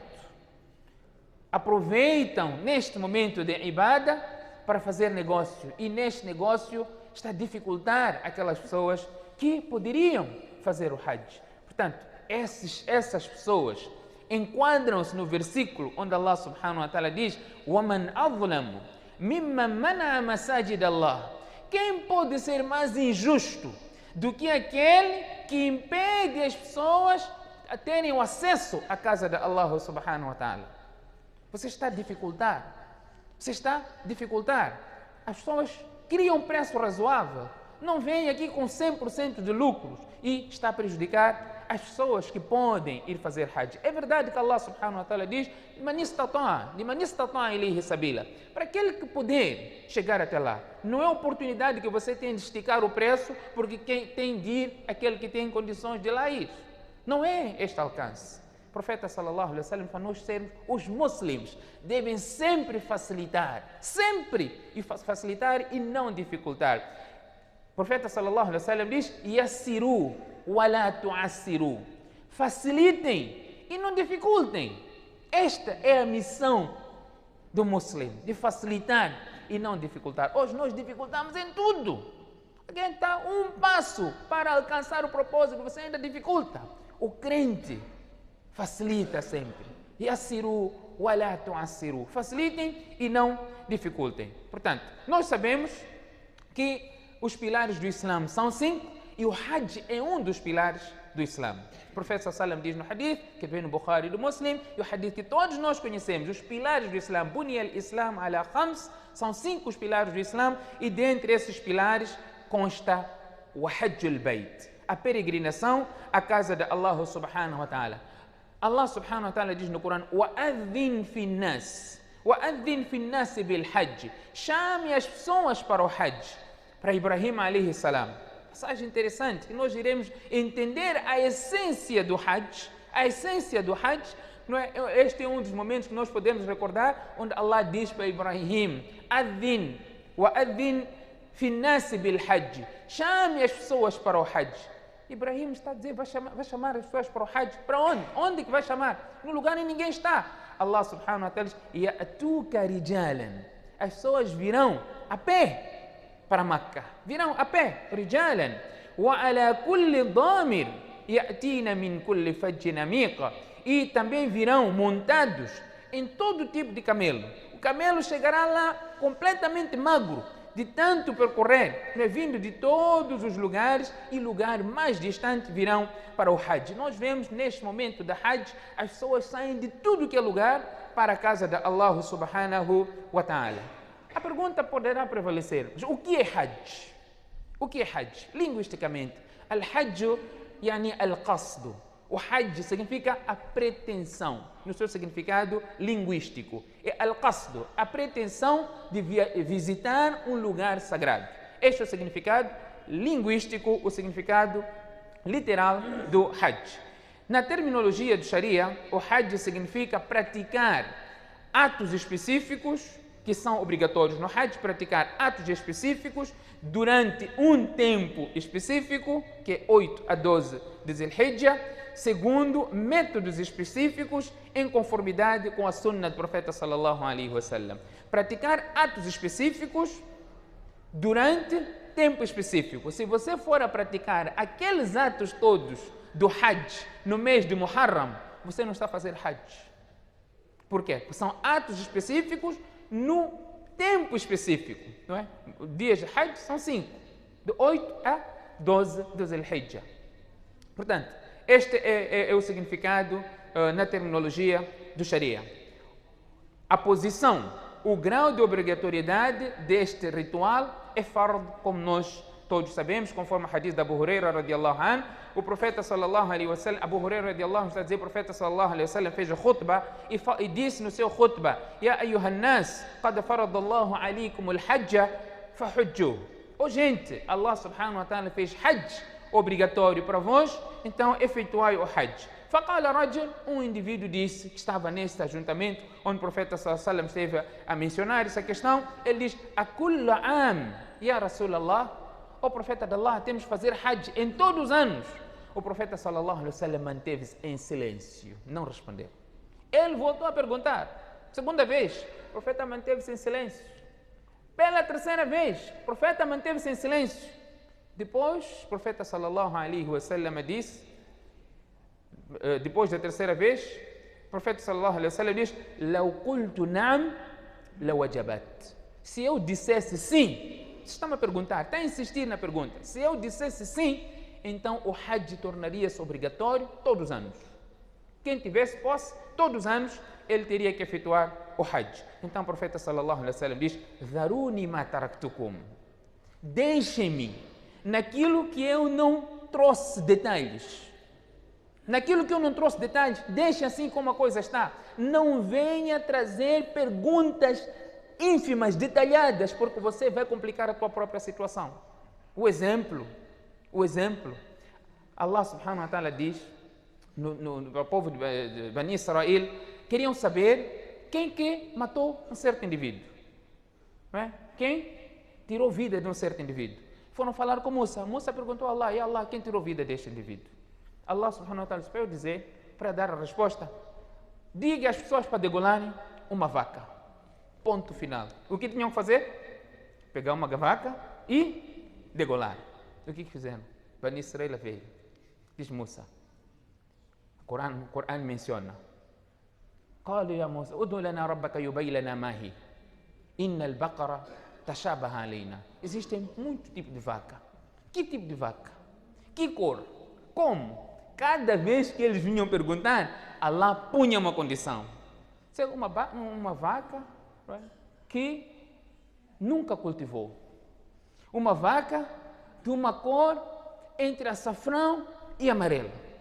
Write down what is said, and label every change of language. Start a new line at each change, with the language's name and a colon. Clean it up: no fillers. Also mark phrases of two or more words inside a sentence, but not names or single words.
Portuguese: Aproveitam neste momento de ibada para fazer negócio, e neste negócio está a dificultar aquelas pessoas que poderiam fazer o Hajj. Portanto, essas pessoas enquadram-se no versículo onde Allah
Arabic: سبحانه وتعالى
Portuguese: diz:
Arabic: وَمَنْ أَظْلَمُ مِمَّنْ مَنَعَ مَسَاجِدَ اللَّهِ.
Portuguese: Quem pode ser mais injusto do que aquele que impede as pessoas a terem o acesso à casa de Allah
Arabic: سبحانه وتعالى?
Portuguese: Você está a dificultar. As pessoas criam preço razoável, não vêm aqui com 100% de lucros e está a prejudicar as pessoas que podem ir fazer Hajj. É verdade que Allah
Arabic: سبحانه وتعالى
Portuguese: diz: para aquele que puder chegar até lá. Não é oportunidade que você tem de esticar o preço porque quem tem de ir, aquele que tem condições de lá ir. Não é este alcance. O profeta
Arabic: صلى الله عليه وسلم,
Portuguese: para nós sermos os muçulmanos, devem sempre facilitar e não dificultar. O profeta
Arabic: صلى الله عليه وسلم
Portuguese: diz:
Arabic: يسروا ولا تعسروا.
Portuguese: Facilitem e não dificultem. Esta é a missão do muçulmano, de facilitar e não dificultar. Hoje nós dificultamos em tudo. Alguém está um passo para alcançar o propósito, você ainda dificulta. O crente facilita sempre.
Arabic: يسروا ولا تعسروا.
Portuguese: Facilitem e não dificultem. Portanto, nós sabemos que os pilares do Islã são 5 e o Hajj é um dos pilares do Islã. O profeta sallam diz no hadith, que vem no Bukhari e do Muslim, e o hadith que todos nós conhecemos, os pilares do Islã,
Arabic: بني الإسلام على خمس,
Portuguese: são 5 os pilares do Islã, e dentre esses pilares consta o
Arabic: حج البيت,
Portuguese: a peregrinação à casa de Allah
Arabic: سبحانه وتعالى.
Portuguese: Allah
Arabic: سبحانه وتعالى
Portuguese: diz no Corão:
Arabic: وَأَذِّنْ فِي النَّاسِ وَأَذِّنْ فِي النَّاسِ بِالْحَجِّ.
Portuguese: Chame as pessoas para o Hajj, para Ibrahim
Arabic: عليه السلام.
Portuguese: Passagem interessante, que nós iremos entender a essência do Hajj. Não é? Este é um dos momentos que nós podemos recordar, onde Allah diz para Ibrahim:
Arabic: أذن وأذن في الناس بالحج.
Portuguese: Chame as pessoas para o Hajj. Ibrahim está a dizer: vai chamar as pessoas para o Hajj. Para onde? Onde que vai chamar? No lugar onde ninguém está. Allah
Arabic: سبحانه وتعالى
Portuguese: diz:
Arabic: يأتوك رجالا.
Portuguese: As pessoas virão a pé para Makkah. Virão a pé, rijalan.
Arabic: و على كل ضامر يأتين من كل فج عميق.
Portuguese: E também virão montados em todo tipo de camelo. O camelo chegará lá completamente magro, de tanto percorrer, vindo de todos os lugares, e lugar mais distante virão para o Hajj. Nós vemos neste momento da Hajj, as pessoas saem de tudo que é lugar para a casa de Allah
Arabic: سبحانه وتعالى.
Portuguese: A pergunta poderá prevalecer: o que é Hajj? O que é Hajj?
Arabic: Linguisticamente, الحج يعني القصد.
Portuguese: O Hajj significa a pretensão, no seu significado linguístico. É Al-Qasd, a pretensão de visitar um lugar sagrado. Este é o significado linguístico, o significado literal do Hajj. Na terminologia do Sharia, o Hajj significa praticar atos específicos que são obrigatórios no Hajj, praticar atos específicos durante um tempo específico, que é 8 a 12 de Zil-Hijjah, segundo métodos específicos em conformidade com a sunna do profeta
Arabic: صلى الله عليه وسلم.
Portuguese: Praticar atos específicos durante tempo específico. Se você for a praticar aqueles atos todos do Hajj no mês de Muharram, você não está a fazer Hajj. Por quê? Porque são atos específicos no tempo específico, não é? Os dias de Hajj são 5, de 8 a 12 de Zil-Hijjah. Portanto, Este é o significado na terminologia do Sharia. A posição, o grau de obrigatoriedade deste ritual é fard, como nós todos sabemos, conforme o hadith de Abu Huraira
Arabic: رضي الله عنه.
Portuguese: O profeta
Arabic: صلى الله عليه وسلم, Abu Huraira رضي الله عنه,
Portuguese: está a dizer, o profeta
Arabic: صلى الله عليه وسلم
Portuguese: fez a khutbah e disse no seu khutbah:
Arabic: يا أيها الناس قد فرض الله عليكم الحج فحجوا.
Portuguese: Oh gente, Allah
Arabic: سبحانه وتعالى
Portuguese: fez hajj obrigatório para vós, então efetuai o hajj.
Arabic: فقال رجل,
Portuguese: indivíduo disse, que estava neste ajuntamento, onde o profeta
Arabic: صلى الله عليه وسلم
Portuguese: esteve a mencionar essa questão, ele diz:
Arabic: أكل عام يا رسول الله,
Portuguese: o profeta de Allah, temos que fazer hajj em todos os anos. O profeta
Arabic: صلى الله عليه وسلم
Portuguese: manteve-se em silêncio, não respondeu. Ele voltou a perguntar, segunda vez, o profeta manteve-se em silêncio. Pela terceira vez, o profeta manteve-se em silêncio. Depois, o profeta
Arabic: صلى الله عليه وسلم
Portuguese: disse, depois da terceira vez, o profeta
Arabic: صلى الله عليه وسلم
Portuguese: diz:
Arabic: "لو قلت نعم لوجبت."
Portuguese: Se eu dissesse sim, você está-me a perguntar, está a insistir na pergunta. Se eu dissesse sim, então o hajj tornaria-se obrigatório todos os anos. Quem tivesse posse, todos os anos, ele teria que efetuar o hajj. Então o profeta
Arabic: صلى الله عليه وسلم
Portuguese: diz:
Arabic: "ذروني ما تركتكم."
Portuguese: Deixem-me naquilo que eu não trouxe detalhes. Naquilo que eu não trouxe detalhes, deixe assim como a coisa está. Não venha trazer perguntas ínfimas, detalhadas, porque você vai complicar a tua própria situação. O exemplo, Allah
Arabic: سبحانه وتعالى
Portuguese: diz no povo de Bani Israel, queriam saber quem que matou um certo indivíduo. Não é? Quem tirou vida de um certo indivíduo. Foram falar com Musa. Musa perguntou a Allah: "E Allah, quem tirou vida deste indivíduo?" Allah
Arabic: سبحانه وتعالى
Portuguese: disse para eu dizer, para dar a resposta: diga às pessoas para degolarem uma vaca. Ponto final. O que tinham que fazer? Pegar uma vaca e degolar. O que fizeram? Bani Israel veio. Diz Musa. O Corão menciona:
Arabic: قالوا يا موسى ادع لنا ربك يبين لنا ما هي إن البقرة تشابه علينا.
Portuguese: Existem muito tipo de vaca. Que tipo de vaca? Que cor? Como? Cada vez que eles vinham perguntar, Allah punha uma condição. Se uma vaca que nunca cultivou. Uma vaca de uma cor entre açafrão e amarelo.